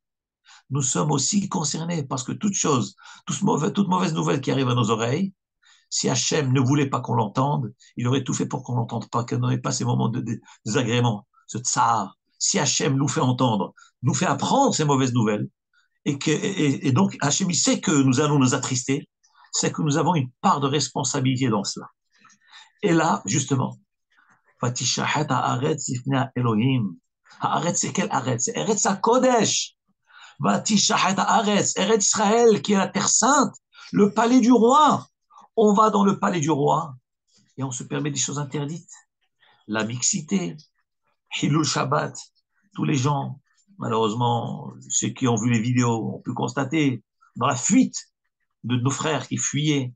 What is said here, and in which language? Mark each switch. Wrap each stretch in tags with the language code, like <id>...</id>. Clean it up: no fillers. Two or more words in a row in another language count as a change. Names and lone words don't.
<fr>Nous sommes aussi concernés parce que toute mauvaise nouvelle qui arrive à nos oreilles, si Hachem ne voulait pas qu'on l'entende, il aurait tout fait pour qu'on l'entende pas, qu'on n'ait pas ces moments de désagrément, ce tsar. Si Hachem nous fait entendre, nous fait apprendre ces mauvaises nouvelles, et donc Hachem il sait que nous allons nous attrister, c'est que nous avons une part de responsabilité dans cela. Et là, justement,</fr> <he>ותשחת הארץ לפני אלהים. Haaretz,</he> <fr>c'est quel haaretz? C'est</fr> <he>ארץ הקודש. ותשחת הארץ, ארץ ישראל,</he> <fr>qui est la terre sainte, le palais du roi. On va dans le palais du roi et on se permet des choses interdites. La mixité,</fr> <he>חילול שבת,</he> <fr>tous les gens, malheureusement, ceux qui ont vu les vidéos ont pu constater dans la fuite de nos frères qui fuyaient.</fr>